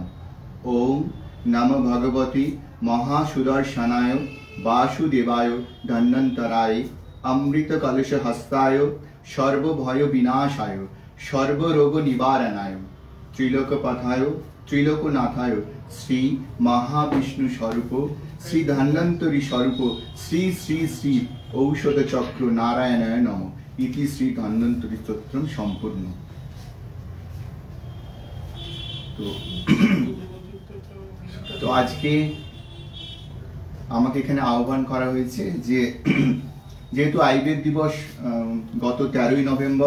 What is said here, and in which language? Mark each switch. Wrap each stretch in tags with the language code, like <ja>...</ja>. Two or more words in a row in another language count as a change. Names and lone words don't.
<sa>ওম নম ভগবতে মহাসুদর্শনায় বাসুদেবায় ধন্বন্তরায় অমৃত কলশ হস্তায় সর্বভয় বিনাশায় সর্বরোগ নিবারণায় ত্রিলোকপথায় ত্রিলোকনাথায় শ্রী মহাবিষ্ণু স্বরূপ শ্রী ধন্বন্তরী স্বরূপ শ্রী শ্রী শ্রী ঔষধ চক্র নারায়ণায় নম। ইতি শ্রী ধন্বন্তরী স্তোত্র সম্পূর্ণ।</sa> <bn>তো আজকে আমাকে এখানে আহ্বান করা হয়েছে যে যেহেতু আয়ুর্বেদ দিবস গত 13ই নভেম্বর</bn>